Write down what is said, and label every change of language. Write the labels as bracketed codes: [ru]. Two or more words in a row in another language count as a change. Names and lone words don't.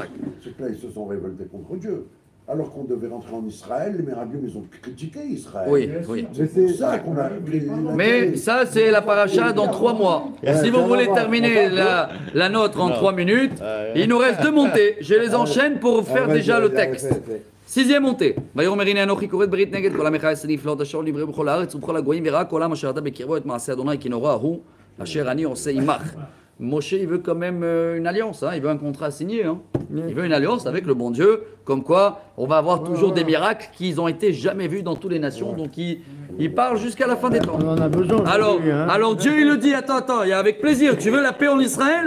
[fr] C'est que là, ils se sont révoltés contre Dieu. Alors qu'on devait rentrer en Israël, les Meraglim, ils ont critiqué Israël. Oui. C'est ça qu'on a... Mais ça, c'est la paracha dans 3 mois. Si vous voulez terminer la nôtre en 3 minutes, il nous reste 2 montées. Je les enchaîne pour faire déjà le texte. 6e montée. [he] ויאמר הנה אנוכי כורת ברית נגד כל עמך אעשה נפלאות אשר נברא בכל הארץ ובכל הגויים וראה כל עם אשר אתה בקרבו את מעשה אדוני כי נורא הוא אשר אני עושה עמך. [fr] Moshe, il veut quand même une alliance, hein, il veut un contrat signé. Hein. Il veut une alliance avec le bon Dieu, comme quoi on va avoir toujours des miracles qui n'ont été jamais vus dans toutes les nations. Donc il parle jusqu'à la fin des temps. On en a besoin. Alors Dieu, il le dit, attends, il y a avec plaisir, tu veux la paix en Israël?